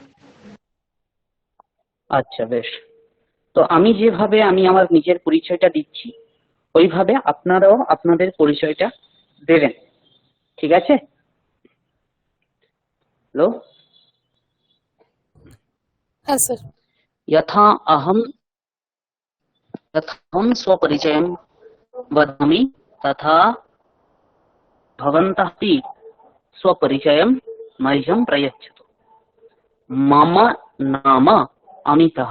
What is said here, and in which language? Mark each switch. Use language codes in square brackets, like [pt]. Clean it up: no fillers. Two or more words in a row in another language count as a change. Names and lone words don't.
[bn] আচ্ছা বেশ। তো আমি যেভাবে আমার নিজের পরিচয়টা দিচ্ছি ওইভাবে আপনারাও আপনাদের পরিচয়টা দেবেন, ঠিক আছে? হ্যালো, হ্যাঁ স্যার। [sa] यथा अहं स्वपरिचयं वदामि तथा भवन्तः अपि स्वपरिचयं मह्यं प्रयच्छतु। मम नाम अमितः।